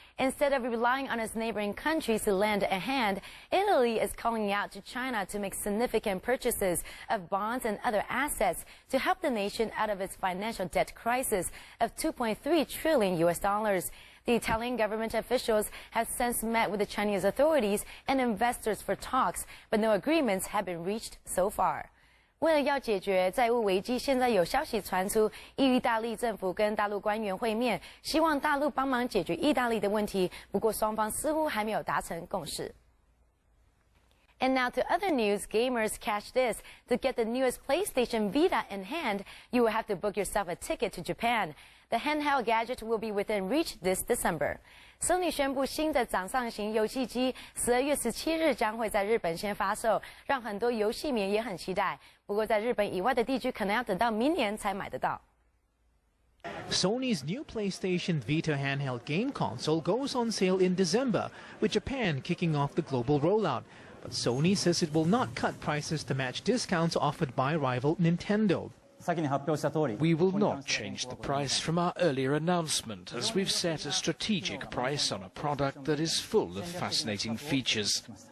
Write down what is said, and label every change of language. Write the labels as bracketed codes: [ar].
[en] Instead of relying on its neighboring countries to lend a hand, Italy is calling out to China to make significant purchases of bonds and other assets to help the nation out of its financial debt crisis of $2.3 trillion US. The Italian government officials have since met with the Chinese authorities and investors for talks, but no agreements have been reached so far. [zh] 为了要解决债务危机，现在有消息传出，意大利政府跟大陆官员会面，希望大陆帮忙解决意大利的问题。不过双方似乎还没有达成共识。 [en] And now to other news, gamers catch this. To get the newest PlayStation Vita in hand, you will have to book yourself a ticket to Japan. The handheld gadget will be within reach this December. [zh] Sony 宣布新的掌上型游戏机12月17日将会在日本先发售，让很多游戏迷也很期待。不过在日本以外的地区可能要等到明年才买得到。 [en] Sony's new PlayStation Vita handheld game console goes on sale in December, with Japan kicking off the global rollout. But Sony says it will not cut prices to match discounts offered by rival Nintendo. We will not change the price from our earlier announcement, as we've set a strategic price on a product that is full of fascinating features.